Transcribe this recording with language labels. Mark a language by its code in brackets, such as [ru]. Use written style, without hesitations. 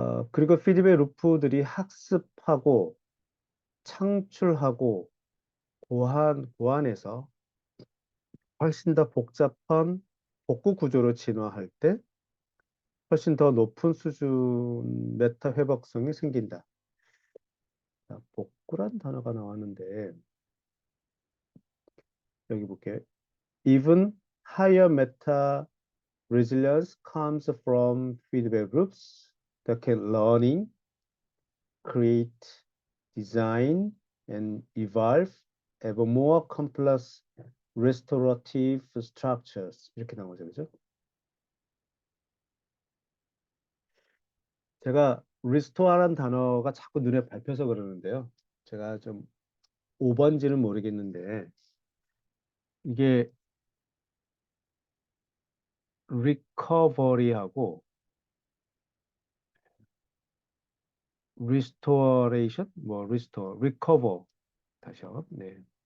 [ko] 그리고 피드백 루프들이 학습하고 창출하고 보완해서 훨씬 더 복잡한 복구 구조로 진화할 때 훨씬 더 높은 수준 메타 회복성이 생긴다. 자, 복구란 단어가 나왔는데 여기 볼게요. [en] Even higher meta resilience comes from feedback loops that can learning, create, design, and evolve ever more complex restorative structures. [ko] 이렇게 나오죠, 그죠? 제가 restore란 단어가 자꾸 눈에 밟혀서 그러는데요. 제가 좀 5번지는 모르겠는데 이게 recovery하고 restoration, 뭐 restore, recover 다시요. 네.